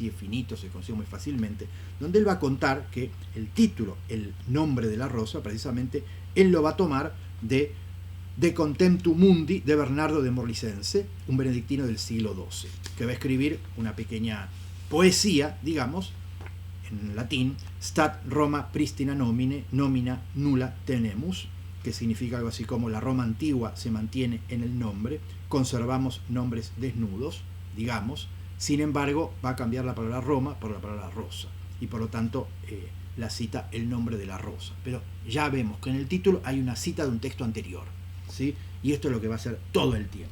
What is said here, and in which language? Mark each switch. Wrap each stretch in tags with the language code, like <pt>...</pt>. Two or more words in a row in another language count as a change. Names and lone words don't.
<es>es finito, se consigue muy fácilmente, donde él va a contar que el título, el nombre de la rosa, precisamente, él lo va a tomar de Contemptu Mundi de Bernardo de Morlicense, un benedictino del siglo XII, que va a escribir una pequeña poesía, digamos, en latín,</es> <la>Stat Roma pristina nomine, nomina nulla tenemus,</la> <es>que significa algo así como la Roma antigua se mantiene en el nombre, conservamos nombres desnudos, digamos, sin embargo va a cambiar la palabra Roma por la palabra rosa, y por lo tanto la cita el nombre de la rosa. Pero ya vemos que en el título hay una cita de un texto anterior, ¿sí?, y esto es lo que va a hacer todo el tiempo.</es>